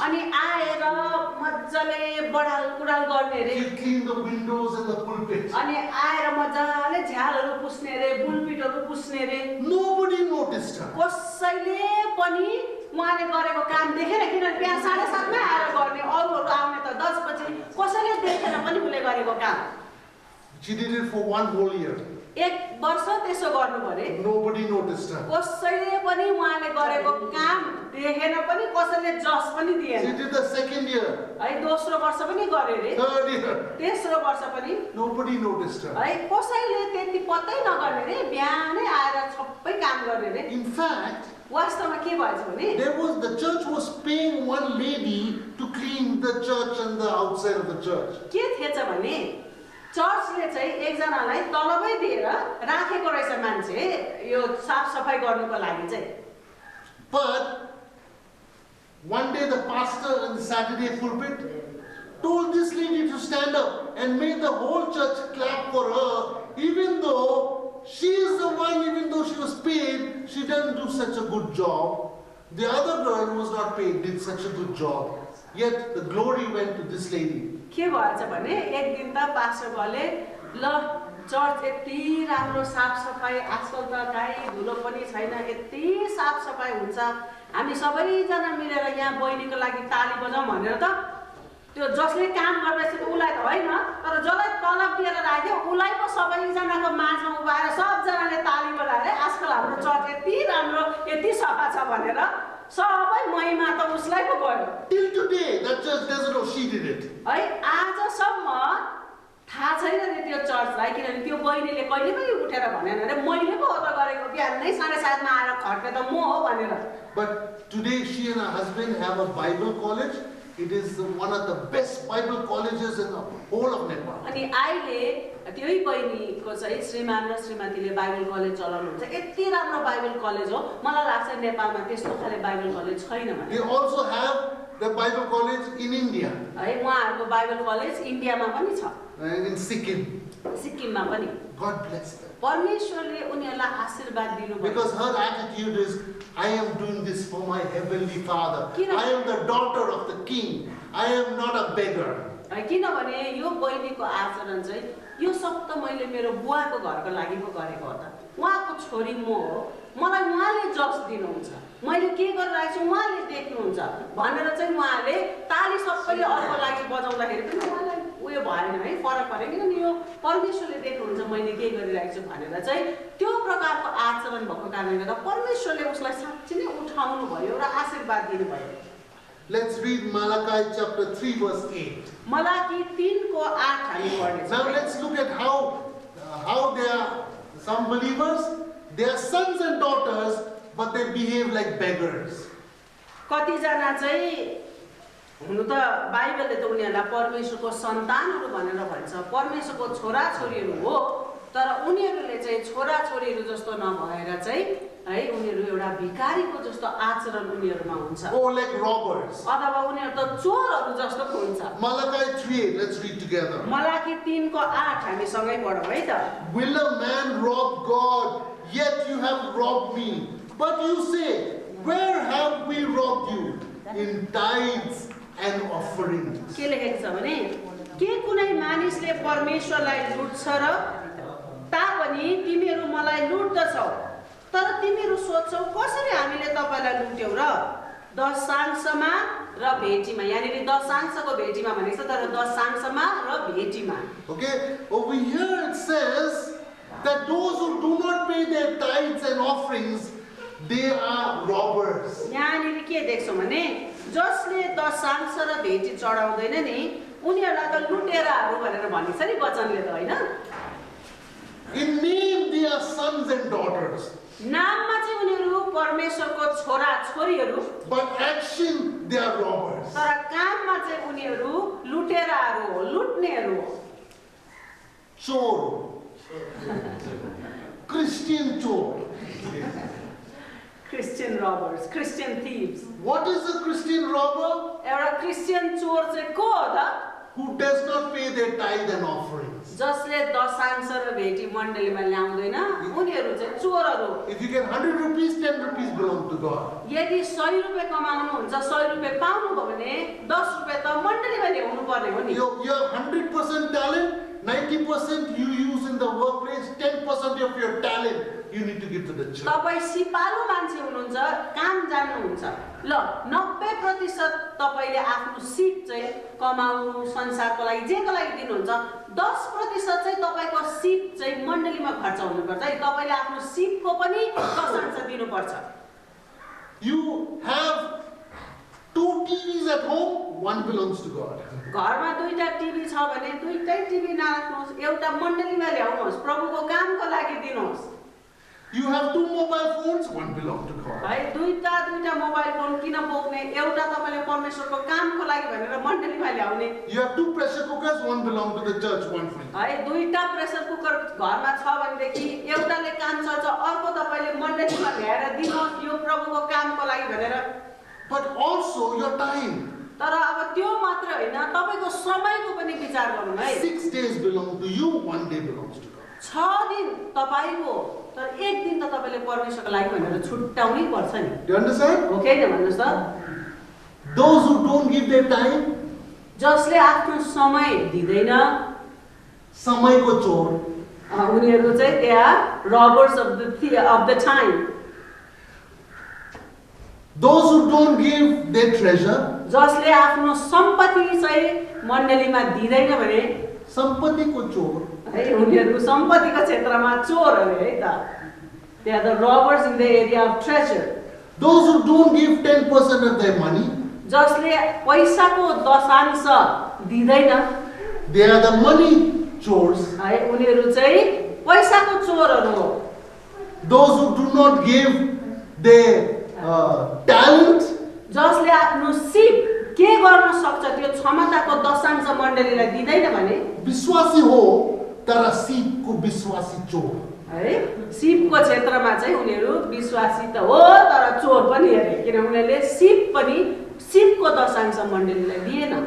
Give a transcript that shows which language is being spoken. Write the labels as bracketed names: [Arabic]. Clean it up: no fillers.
[Nepali] अनि आएर मज्जाले बडाल कुडाल गर्ने अरे [English] She'd clean the windows and the pulpit. [Nepali] अनि आएर मज्जाले झ्यालहरू पुस्ने अरे बुलपिटहरू पुस्ने अरे [English] Nobody noticed her. [Nepali] कसैले पनि उहाँले गरेको काम देखेन किनभने बिहान 7:30 मै आएर गर्ने अरूहरू आउने त 10 बजी कसैले देखेन पनि उले गरेको काम [English] She did it for 1 whole year. [Nepali] एक वर्ष त्यसो गर्नु भरे [English] Nobody noticed her. [Nepali] कसैले पनि उहाँले गरेको काम देखेन पनि कसैले जस पनि [English] She [Nepali] दिएन [English] did the 2nd year, [Nepali] है दोस्रो वर्ष पनि गरे रे [English] 3rd year. [Nepali] तेस्रो वर्ष पनि [English] Nobody noticed her. [Nepali] है कसैले त्यति पत्तै नगर्ने रे बिहानै आएर सबै काम गर्ने रे [English] In fact, [Nepali] वास्तवमा के भएछ भने [English] the church was paying one lady to clean the church and the outside of the church. [Nepali] के थिएछ भने चर्चले चाहिँ एकजनालाई तलबै दिएर राखेको रहेछ मान्छे यो साफ सफाई गर्नुको लागि चाहिँ [English] But one day the pastor in the Saturday pulpit told this lady to stand up and made the whole church clap for her, even though she is the one, even though she was paid, she didn't do such a good job. The other girl who was not paid did such a good job. Yet the glory went to this lady. [Nepali] के भएछ भने एक दिन त पास्टरले ल church यति राम्रो साफ सफाई आजकल त गाई धुलो पनि छैन यति साफ सफाई हुन्छ हामी सबैजना मिलेर यहाँ बहिनीको लागि ताली बजाउँ भनेर त त्यो जसले काम गर्दैछ उलाई त होइन तर जसलाई तलब दिएर राख्यो उलाई पो सबैजनाको माझमा उभाएर सबजनाले ताली बजाएर आजकल हाम्रो चर्च यति राम्रो यति सफा छ भनेर सबै महिमा त उसलाई पो गयो [English] Till today, that church doesn't know she did it. [Nepali] है आजसम्म थाहा छैन रे त्यो चर्चलाई किनभने त्यो बहिनीले कहिले पनि उठेर भनेन रे मैले पो हो त गरेको बिहानै 7:30 मा आएर खट्ने त म हो भनेर [English] But today she and her husband have a Bible college. It is one of the best Bible colleges in the whole of Nepal. [Nepali] अनि अहिले त्यही बहिनीको चाहिँ श्रीमान र श्रीमतीले बाइबल कलेज चलाउनुहुन्छ यति राम्रो बाइबल कलेज हो मलाई लाग्छ नेपालमा त्यस्तो खाले बाइबल कलेज छैन भने [English] They also have the Bible college in India, [Nepali] है उहाँहरूको बाइबल कलेज इन्डियामा पनि छ [English] in Sikkim. [Nepali] सिक्किममा पनि [English] God bless them. [Nepali] परमेश्वरले उनीहरूलाई आशीर्वाद दिनुभयो [English] Because her attitude is, I am doing this for my heavenly Father. I am the daughter of the king. I am not a beggar. [Nepali] किनभने यो बहिनीको आचरण चाहिँ यो सब त मैले मेरो बुवाको घरको लागि पो गरेको हो त उहाँको छोरी म हो मलाई उहाँले जस दिनुहुन्छ मैले के गरिरहेको छु उहाँले देख्नुहुन्छ भनेर चाहिँ उहाँले ताली सबैले अर्को लागि बजाउँदाखेरि पनि उहाँलाई उयो भएन है फरक परेन किनभने यो परमेश्वरले देख्नुहुन्छ मैले के गरिरहेको छु भनेर चाहिँ त्यो प्रकारको आचरण भएको कारणले गर्दा परमेश्वरले उसलाई साँच्चै नै उठाउनु भयो र आशीर्वाद दिनुभयो [English] Let's read Malachi chapter 3 verse 8. [Nepali] Malachi 3 को 8 हामी पढ्नेछौँ [English] Now let's look at how they are some believers, they are sons and daughters, but they behave like beggars. [Nepali] कतिजना चाहिँ हुनु त बाइबलले त उनीहरूलाई परमेश्वरको सन्तानहरू भनेर भन्छ, परमेश्वरको छोराछोरीहरू हो, तर उनीहरूले चाहिँ छोराछोरीहरू जस्तो नभएर चाहिँ है उनीहरू एउटा भिखारीको जस्तो आचरण उनीहरूमा हुन्छ, [English] Oh, like robbers. [Nepali] अथवा उनीहरू त चोरहरू जस्तो हुन्छ। [English] Malachi 3, let's read together. [Nepali] Malachi 3:8 हामी सँगै पढौँ है त। [English] Will a man rob God? Yet you have robbed me. But you say, where have we robbed you? In tithes and offerings. [Nepali] के लेखेको छ भने के कुनै मानिसले परमेश्वरलाई लुट्छ र तापनि तिमीहरू मलाई लुट्दछौ, तर तिमीहरू सोध्छौ कसरी हामीले तपाईलाई लुट्यौ र? दशांशमा र भेटीमा, यानी दशांशको भेटीमा भनेको छ, तर दशांशमा र भेटीमा। [English] Okay, over here it says that those who do not pay their tithes and offerings, they are robbers. [Nepali] यहाँनिर के देख्छौँ भने जसले दशांश र भेटी चढाउँदैन नि उनीहरूलाई त लुटेराहरू भनेर भनेको छ नि वचनले त, होइन? [English] In name they are sons and daughters, [Nepali] नाममा चाहिँ उनीहरू परमेश्वरको छोरा छोरीहरू, [English] but action they are robbers. [Nepali] तर काममा चाहिँ उनीहरू लुटेराहरू हो, लुट्नेहरू हो। Chor, Christian chor. [English] Christian robbers, Christian thieves. What is a Christian robber? [Nepali] एउटा क्रिस्चियन चोर चाहिँ को हो त? [English] Who does not pay their tithe and offerings. [Nepali] जसले दशांश र भेटी मण्डलीमा ल्याउँदैन उनीहरू चाहिँ चोरहरू। [English] If you get 100 rupees, 10 rupees belong to God. [Nepali] यदि 100 रुपैयाँ कमाउनुहुन्छ, 100 रुपैयाँ पाउनुभयो भने 10 रुपैयाँ त मण्डलीमा ल्याउनु पर्ने हो नि। [English] Your 100% talent, 90% you use in the workplace, 10% of your talent you need to give to the church. [Nepali] तपाईँ सिपालु मान्छे हुनुहुन्छ, काम जान्नुहुन्छ, ल 90% तपाईँले आफ्नो सिप चाहिँ कमाउनु संसारको लागि जेको लागि दिनुहुन्छ, 10% चाहिँ तपाईँको सिप चाहिँ मण्डलीमा खर्च हुनुपर्छ है। तपाईँले आफ्नो सिपको पनि दशांश दिनुपर्छ। [English] You have 2 TVs at home, one belongs to God. [Nepali] घरमा दुईटा टिभी छ भने दुईटै टिभी नराख्नुहोस्, एउटा मण्डलीमा ल्याउनुहोस्, प्रभुको कामको लागि दिनुहोस्। [English] You have 2 mobile phones, one belongs to God. [Nepali] है दुईटा मोबाइल फोन किन बोक्ने? एउटा तपाईले परमेश्वरको कामको लागि भनेर मण्डलीमा ल्याउने। [English] You have 2 pressure cookers, one belongs to the church, one for you. [Nepali] है दुईटा प्रेसर कुकर घरमा छ भनेदेखि एउटाले काम चल्छ, अर्को तपाईले मण्डलीमा ल्याएर दिनुहोस् यो प्रभुको कामको लागि भनेर। [English] But also your time. [Nepali] तर अब त्यो मात्र हैन, तपाईको समयको पनि विचार गर्नु है। [English] 6 days belong to you, 1 day belongs to God. [Nepali] 6 दिन तपाईको, तर एक दिन त तपाईले परमेश्वरको लागि भनेर छुट्याउनै पर्छ नि। [English] Do you understand? [Nepali] हो कि हैन भन्नुस् त? [English] Those who don't give their time, [Nepali] जसले आफ्नो समय दिदैन, samayko chor. उनीहरू चाहिँ [English] they are robbers of the time. Those who don't give their treasure, [Nepali] जसले आफ्नो सम्पत्ति चाहिँ मण्डलीमा दिदैन भने sampati ko chor. है उनीहरू सम्पत्तिको क्षेत्रमा चोरहरू है त। [English] They are the robbers in the area of treasure. Those who don't give 10% of their money, [Nepali] जसले पैसाको दशांश दिदैन, [English] they are the money chores. [Nepali] है उनीहरू चाहिँ पैसाको चोरहरू हो। [English] Those who do not give their talent, [Nepali] जसले आफ्नो सिप के गर्न सक्छ त्यो क्षमताको दशांश मण्डलीलाई दिदैन भने विश्वासी हो तर सिपको विश्वासी चोर। है सिपको क्षेत्रमा चाहिँ उनीहरू विश्वासी त हो तर चोर पनि अरे, किन उनीहरूले सिपको दशांश मण्डलीलाई दिएन।